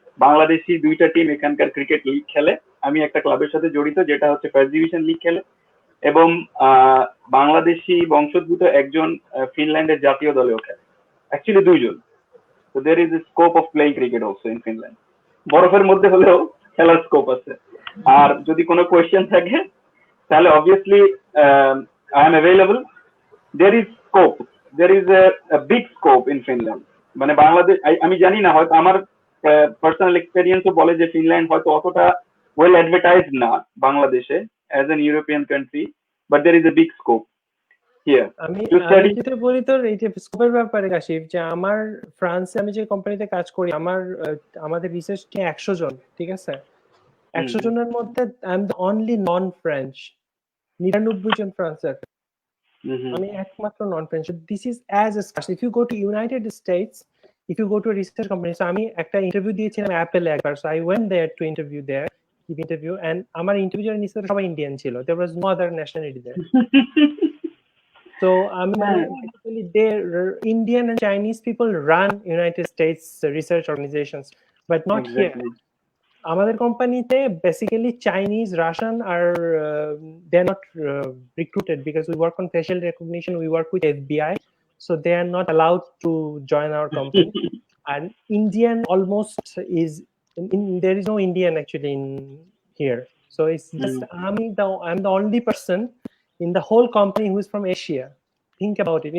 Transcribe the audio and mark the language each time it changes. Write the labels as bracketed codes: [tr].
[bn] বাংলাদেশি 2টা টিম এখানকার cricket league খেলে, আমি একটা ক্লাবের সাথে জড়িত যেটা হচ্ছে ফার্স্ট ডিভিশন লিগ খেলে, এবং বাংলাদেশি বংশোদ্ভূত একজন ফিনল্যান্ডের জাতীয় দলেও খেলে, অ্যাকচুয়ালি 2জন। [en] তো there is a scope of playing cricket also in Finland. [bn] বরফের মধ্যে হলেও খেলার স্কোপ আছে। আর যদি কোনো কোয়েশ্চেন থাকে তাহলে obviously [en] I am available. There is scope, there is a big scope in Finland. [bn] মানে বাংলাদেশ, আমি জানি না, হয়তো আমার পার্সোনাল এক্সপেরিয়েন্সও বলে যে ফিনল্যান্ড হয়তো অতটা ওয়েল অ্যাডভার্টাইজড না বাংলাদেশে as an European country, [en] But there is a big scope here. [bn] আমি যেটা বলি তোর এই যে স্কোপের ব্যাপারে কাশিফ, যে আমার ফ্রান্সে আমি যে কোম্পানিতে কাজ করি, আমাদের রিসার্চ টিম 100 জন, ঠিক আছে? 100 জনের মধ্যে [en] I am the only non French, [bn] 99 জন ফ্রান্সের, আমি একমাত্র নন French. [en] This is as scarce. If you go to United States, if you go to research company, [bn] so আমি একটা ইন্টারভিউ দিয়েছিলাম অ্যাপেলে একবার, [en] so I went there to give interview, and [bn] আমার interview যারা নিছিল সবাই ইন্ডিয়ান ছিল, [en] there was no other nationality there. So basically Indian and Chinese people run United States research organizations, but not here. [bn] আমাদের কোম্পানিতে [en] Basically Chinese Russian আর they are not recruited because we work on facial recognition, we work with FBI, so they are not allowed to join our company. And Indian almost is there is no Indian actually in here, so it's just I'm the only person in the whole company who is from Asia. Think about it.